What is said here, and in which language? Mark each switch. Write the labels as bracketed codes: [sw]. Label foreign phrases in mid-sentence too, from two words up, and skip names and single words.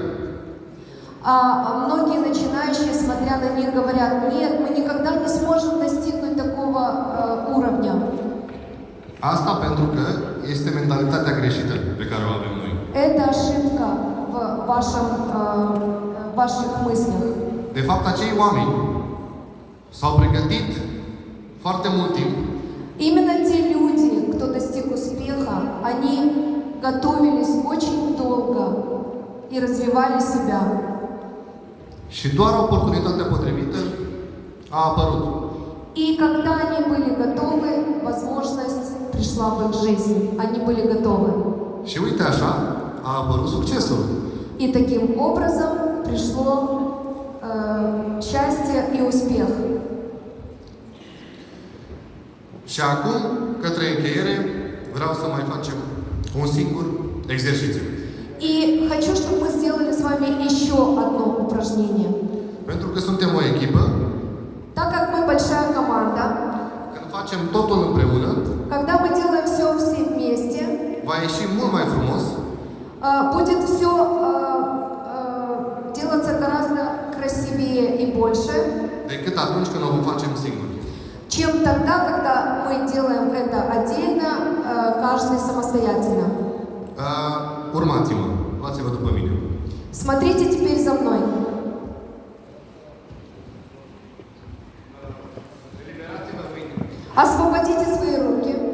[ru] А многие начинающие, смотря на них, говорят: нет, мы никогда не сможем достигнуть такого уровня. [ro] Asta pentru că este mentalitatea greșită pe care o avem noi. [ru] Это ошибка в ваших мыслях. [ro] De fapt, acei oameni s-au pregătit foarte mult timp [ru] Именно те люди, кто достиг успеха, они готовились очень долго и развивали себя. [ro] și doar oportunitatea potrivită a apărut. [ru] И когда они были готовы, возможность пришла в их жизнь. Они были готовы. [ro] Și uite așa, a apărut succesul. [ru] И таким образом пришло счастье и успех. [ro] Și acum, către încheiere, vreau să mai facem un singur exercițiu. [ru] И хочу, чтобы мы сделали с вами еще одно упражнение. [ro] Pentru că suntem o echipă, [ru] Так как мы большая команда, [ro] când facem totul împreună, [ru] когда мы делаем все вместе, [ro] va ieși mult mai frumos [ru] будет все делаться гораздо красивее и больше, [ro] decât atunci când o vom facem singuri. [ru] чем тогда, когда мы делаем это отдельно, каждый самостоятельно. [ro] Urmați-mă, luați-vă după mine. [ru] Смотрите теперь за мной. Освободите свои руки.